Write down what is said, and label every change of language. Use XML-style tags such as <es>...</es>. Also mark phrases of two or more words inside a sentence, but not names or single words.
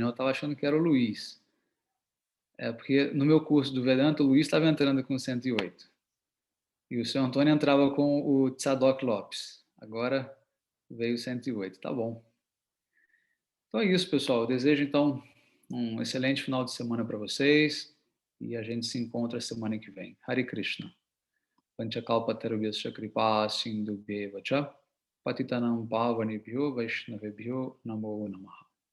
<pt>Eu estava achando que era o Luiz. Porque no meu curso do Vedanta, o Luiz estava entrando com 108. E o seu Antônio entrava com o Tzadok Lopes. Agora veio 108. Tá bom. Então é isso, pessoal. Eu desejo, então, um excelente final de semana para vocês. E a gente se encontra semana que vem. Hare Krishna.</pt> <sa>पञ्चकल्पतरुभ्यस्य कृपा सिन्धुभ्येव च पतितानां पावनेभ्यो वैष्णवेभ्यो नमो नमः.</sa>